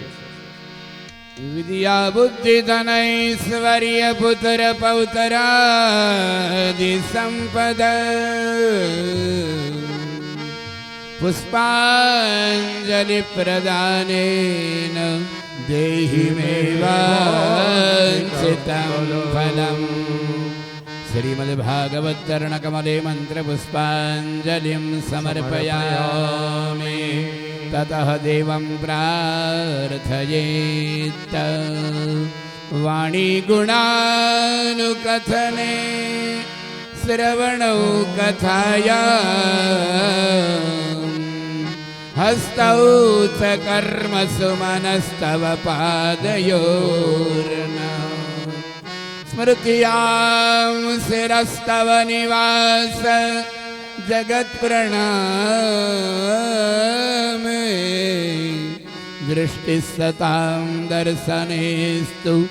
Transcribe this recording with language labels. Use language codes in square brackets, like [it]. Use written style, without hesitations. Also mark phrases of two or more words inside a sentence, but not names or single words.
[sa] વિદ્યા બુદ્ધિ ધનૈશ્વર્ય પુત્ર પૌતરાદિ સંપદ પુષ્પાંજલિ પ્રદાનેન દેહિ મે વાંછિતં ફલમ શ્રીમદ ભાગવત ચરણ કમલે મંત્ર પુષ્પાંજલિં સમર્પયામિ ततः देवं प्रार्थयेत् વાણી ગુણાનુકથને શ્રવણૌ કથાયા હસ્તૌ ચ કર્મસુ મનસ્તવ પાદયોર્ના સ્મૃત્યાં શિરસ્તવ નિવાસ જગત પ્રણામે દૃષ્ટિસતાં દર્શનેસ્તુ